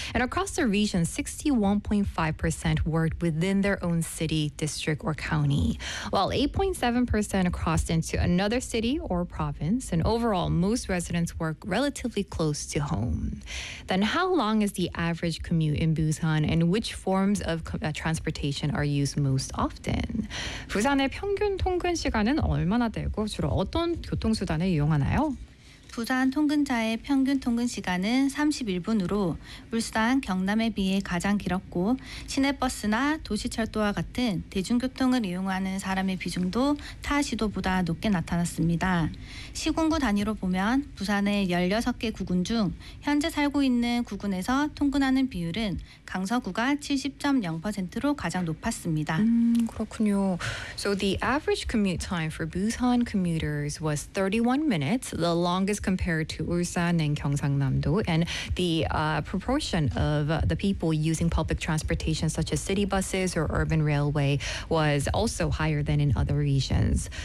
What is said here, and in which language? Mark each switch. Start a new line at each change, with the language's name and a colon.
English: And across the region, 61.5% worked within their own city, district, or county, while 8.7% crossed into another city or province. And overall, most residents work relatively close to home. Then how long is the average commute in Busan, and which forms of transportation are used most often?
Korean: 부산의 평균 통근 시간은 얼마나 되고 주로 어떤 교통수단을 이용하나요? 부산 통근자의 평균 통근 시간은 31분으로 울산, 경남에 비해 가장 길었고 시내버스나 도시철도와 같은 대중교통을 이용하는 사람의 비중도 타 시도보다 높게 나타났습니다. 시군구 단위로 보면 부산의 16개 구군 중 현재 살고 있는 구군에서 통근하는 비율은 강서구가 70.0%로 가장 높았습니다. 그렇군요.
English: So the average commute time for Busan commuters was 31 minutes, the longest compared to Ulsan and Gyeongsangnam-do, and the proportion of the people using public transportation such as city buses or urban railway was also higher than in other regions.